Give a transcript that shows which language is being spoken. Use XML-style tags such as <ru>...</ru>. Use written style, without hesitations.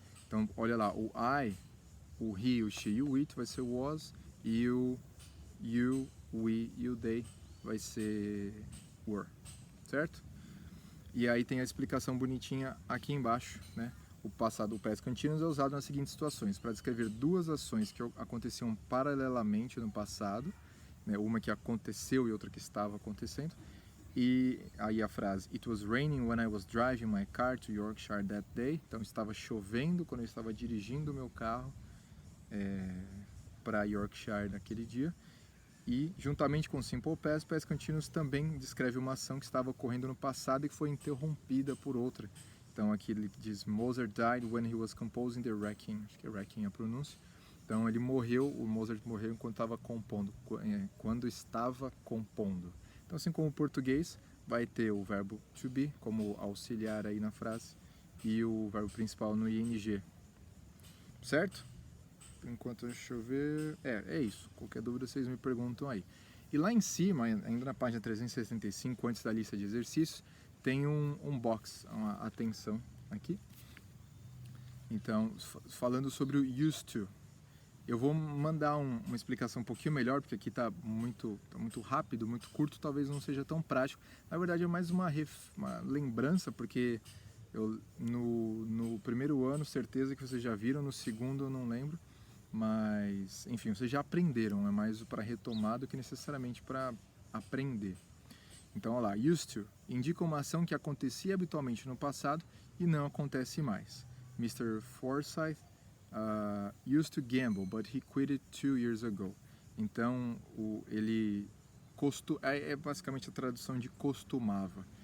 <pt>Então, olha lá, o I, o he, o she e o it vai ser was, e o you, we e o they vai ser were, certo? E aí tem a explicação bonitinha aqui embaixo, né? O passado, o past continuous, é usado nas seguintes situações: para descrever duas ações que aconteciam paralelamente no passado, né? Uma que aconteceu e outra que estava acontecendo. E aí a frase,</pt> <en>It was raining when I was driving my car to Yorkshire that day.</en> <pt>Então estava chovendo quando eu estava dirigindo o meu carro para Yorkshire naquele dia. E, juntamente com o Simple Past, Past Continuous também descreve uma ação que estava ocorrendo no passado e que foi interrompida por outra. Então aqui ele diz,</pt> <en>Mozart died when he was composing the Requiem.</en> <pt>Acho que é Requiem a pronúncia. Então ele morreu, o Mozart morreu enquanto estava compondo, quando estava compondo. Então, assim como o português, vai ter o verbo to be como auxiliar aí na frase e o verbo principal no ing. Certo? Enquanto deixa eu ver... É isso. Qualquer dúvida vocês me perguntam aí. E lá em cima, ainda na página 365, antes da lista de exercícios, tem um box, uma atenção aqui. Então, falando sobre o used to. Eu vou mandar uma explicação um pouquinho melhor, porque aqui está muito rápido, muito curto, talvez não seja tão prático. Na verdade é mais uma lembrança, porque eu no primeiro ano, certeza que vocês já viram, no segundo eu não lembro. Mas, enfim, vocês já aprenderam, é mais para retomar do que necessariamente para aprender. Então, olha lá, used to indica uma ação que acontecia habitualmente no passado e não acontece mais.</pt> <en>Mr. Forsyth used to gamble, but he quit it 2 years ago.</en> <pt>Então, ele é basicamente a tradução de costumava.</pt>